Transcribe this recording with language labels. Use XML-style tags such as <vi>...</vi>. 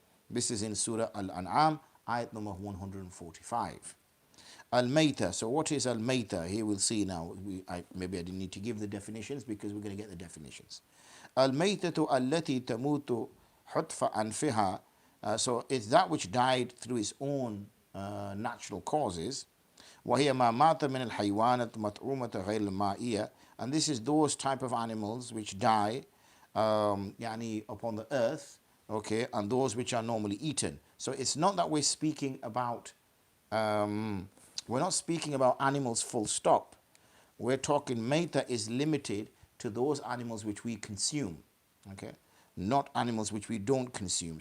<en>This is in Surah Al-An'am, ayat number 145. Al-Mayta. So what is Al-Mayta? Here we'll see now. Maybe I didn't need to give the definitions because we're going to get the definitions. Al-Maytatu allati tamutu hutfa anfiha. So it's that which died through its own natural causes.</en> <ar>وهي ما مات من الحيوانات مطعومة غير المائية.</ar> <en>And this is those type of animals which die يعني upon the earth, okay, and those which are normally eaten. So it's not that we're speaking about we're not speaking about animals full stop. We're talking Mayta is limited to those animals which we consume, okay, not animals which we don't consume.</en>